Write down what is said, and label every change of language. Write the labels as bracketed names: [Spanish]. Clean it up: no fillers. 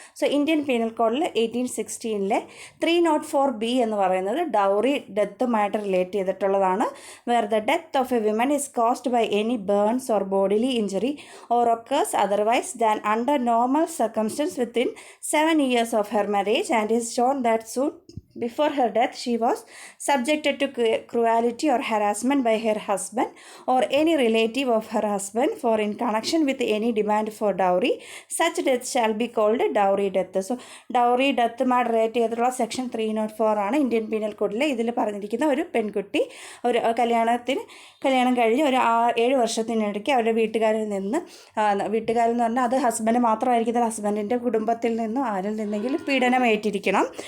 [Malayalam] So Indian penal കോഡിൽ 1816 304B എന്ന് പറയുന്നത് ഡൗറി ഡെത്തുമായിട്ട് റിലേറ്റ് ചെയ്തിട്ടുള്ളതാണ്. [English] Where the death of a women is caused by any burns or bodily injury or occurs otherwise than under normal circumstances within 7 years of her marriage and is shown that suit Before her death, she was subjected to cruelty or harassment by her husband or any relative of her husband for in connection with any demand for dowry. Such death shall be called dowry death. [Malayalam] So, dowry death മായിട്ട് relate ചെയ്തിട്ടുള്ള section 304 ആണ് Indian penal കോഡിൽ. ഇതിൽ പറഞ്ഞിരിക്കുന്ന ഒരു പെൺകുട്ടി ഒരു കല്യാണം കഴിഞ്ഞ് ഒരു 7 വർഷത്തിനിടയ്ക്ക് അവരുടെ വീട്ടുകാരെന്ന് പറഞ്ഞാൽ അത് ഹസ്ബൻഡ് മാത്രമായിരിക്കും, ഹസ്ബൻഡിൻ്റെ കുടുംബത്തിൽ നിന്നും ആരിൽ നിന്നെങ്കിലും പീഡനം ഏറ്റിരിക്കണം.